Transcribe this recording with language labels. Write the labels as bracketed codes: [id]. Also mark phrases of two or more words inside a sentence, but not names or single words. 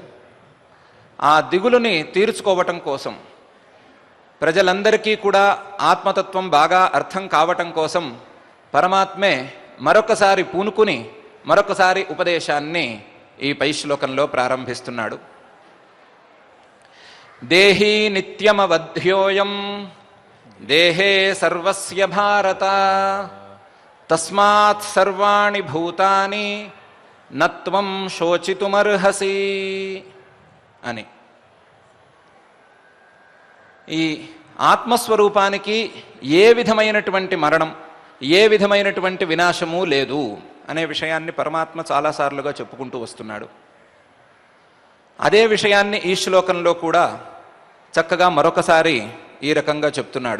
[te] ఆ దిగులుని తీర్చుకోవటం కోసం, ప్రజలందరికీ కూడా ఆత్మతత్వం బాగా అర్థం కావటం కోసం పరమాత్మే మరొకసారి పూనుకుని మరొకసారి ఉపదేశాన్ని ఈ పై శ్లోకంలో ప్రారంభిస్తున్నాడు. [sa] దేహీ నిత్యమవధ్యోయం దేహే సర్వస్య భారత తస్మాత్ సర్వాణి భూతాని నత్వం శోచితుమర్హసి అని. [te] ఈ ఆత్మస్వరూపానికి ఏ విధమైనటువంటి మరణం, ఏ విధమైనటువంటి వినాశము లేదు అనే విషయాన్ని పరమాత్మ చాలాసార్లుగా చెప్పుకుంటూ వస్తున్నాడు. అదే విషయాన్ని ఈ శ్లోకంలో కూడా చక్కగా మరొకసారి ఈ రకంగా చెప్తున్నాడు.